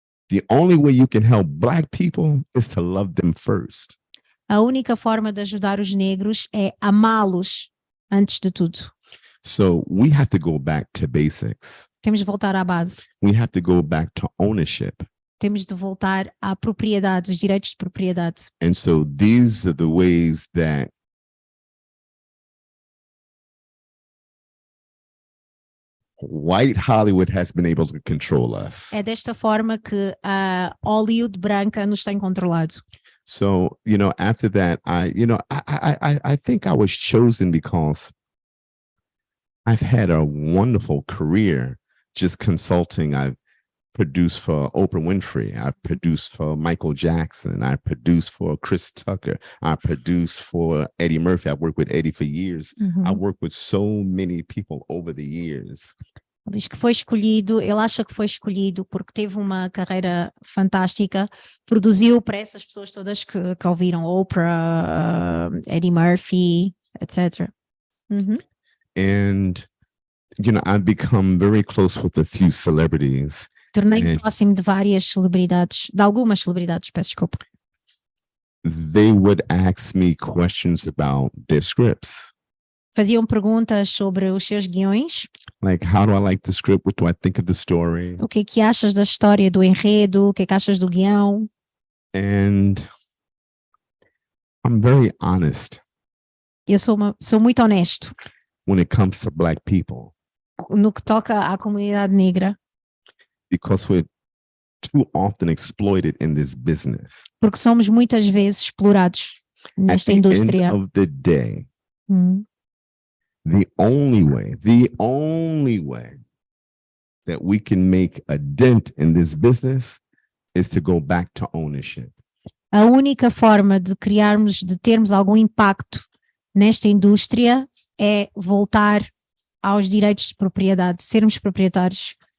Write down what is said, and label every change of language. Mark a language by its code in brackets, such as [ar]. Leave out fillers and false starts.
[en] The only way you can help Black people is to love them first. [pt] A única forma de ajudar os negros é amá-los antes de tudo. [en] So we have to go back to basics. [pt] Temos de voltar à base. [en] We have to go back to ownership. [pt] Temos de voltar à propriedade, os direitos de propriedade. [en] And so these are the ways that white Hollywood has been able to control us. [pt] É desta forma que a Hollywood branca nos tem controlado. [en] So, after that, I think I was chosen because I've had a wonderful career just consulting. I've produced for Oprah Winfrey. I've produced for Michael Jackson. I produced for Chris Tucker. I produced for Eddie Murphy. I've worked with Eddie for years. I worked with so many people over the years. [pt] Ele diz que foi escolhido, ele acha que foi escolhido porque teve uma carreira fantástica, produziu para essas pessoas todas que ouviram Oprah, Eddie Murphy, etc. [en] And, I've become very close with a few celebrities. [pt] Tornei-me próximo de várias celebridades, de algumas celebridades, peço desculpa. [en] They would ask me questions about their scripts. [pt] Faziam perguntas sobre os seus guiões. [en] Like, how do I like the script? What do I think of the story? [pt] O que é que achas da história, do enredo? O que é que achas do guião? [en] And I'm very honest. [pt] Eu sou muito honesto. [en] When it comes to Black people. [pt] No que toca à comunidade negra. [en] Because we're too often exploited in this business. [pt] Porque somos muitas vezes explorados nesta indústria. [en] At the end of the day, the only way that we can make a dent in this business is to go back to ownership. [pt] A única forma de termos algum impacto nesta indústria é voltar aos direitos de propriedade, sermos proprietários.